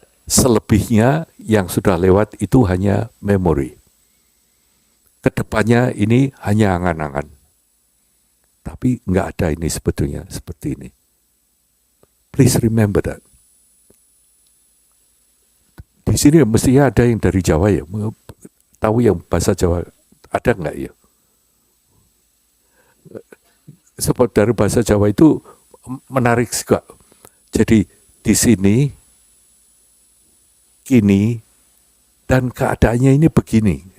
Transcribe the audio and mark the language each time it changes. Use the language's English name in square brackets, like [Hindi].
[Indonesian] Selebihnya yang sudah lewat itu hanya memori. Kedepannya ini hanya angan-angan. Tapi nggak ada ini sebetulnya seperti ini. [English] Please remember that. [Indonesian] Di sini mestinya ada yang dari Jawa ya. Tahu yang bahasa Jawa ada nggak ya? Sebab dari bahasa Jawa itu menarik juga. Jadi di sini, kini, dan keadaannya ini begini.